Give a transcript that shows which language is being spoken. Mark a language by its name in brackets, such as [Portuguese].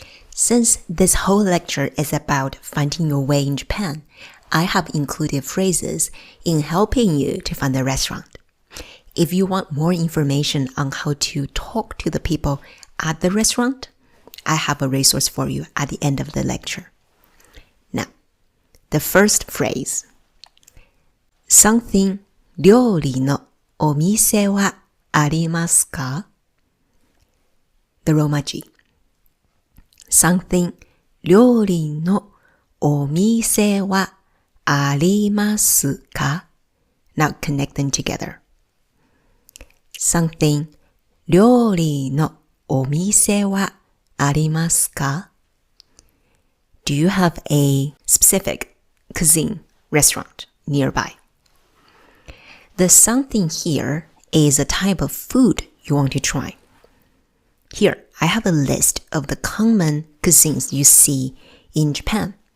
[English] Since this whole lecture is about finding your way in Japan, I have included phrases in helping you to find the restaurant. If you want more information on how to talk to the people at the restaurant, I have a resource for you at the end of the lecture. Now, the first phrase. [Japanese] Something 料理のお店はありますか? [English] The Romaji. [Japanese] Something 料理のお店はありますか? [English] Now connect them together. [Japanese] Something 料理のお店はありますか? [English] Do you have a specific cuisine restaurant nearby? The something here is a type of food you want to try. Here, I have a list of the common cuisines you see in Japan.